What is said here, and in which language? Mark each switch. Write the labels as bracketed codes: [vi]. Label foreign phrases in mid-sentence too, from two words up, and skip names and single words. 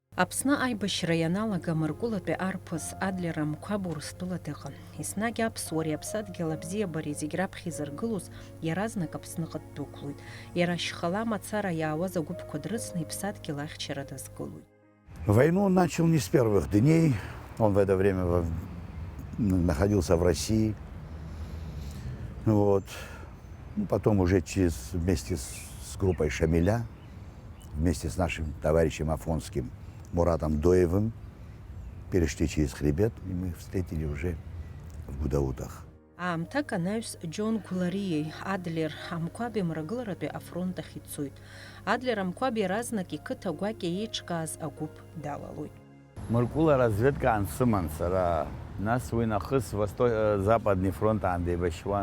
[ab] Аԥсны аибашьра ианалага Мыркәылатәи арԥыс Адлер Амқәаб Урыстәыла дыҟан. Еснагь аԥсуареи аԥсадгьыл абзиабареи зегь раԥхьа изыргылоз иаразнак Аԥсныҟа ддәықәлоит. Иара ашьхала мацара иаауаз агәыԥқәа дрыцны иԥсадгьыл ахьчара дазгылоит. [ru] Войну он начал не с первых дней. Он в это время находился в России. Вот. Потом уже вместе с группой Шамиля, вместе с нашим товарищем Афонским Муратом Доевым перешли через хребет, и мы встретили уже в Гудаутах. [ab] Аамҭак анаҩс Џьон Гәлариеи Адлер Амқәаби мрагыларатәи афронт ахь ицоит. Адлер Амқәаби иаразнак иқыҭа гәакьа еиҿкааз агәыԥ далалоит. Мыркәыла разведка ансыман сара, нас уи нахыс [ru] Западный фронт [ab] аандеибашьуан.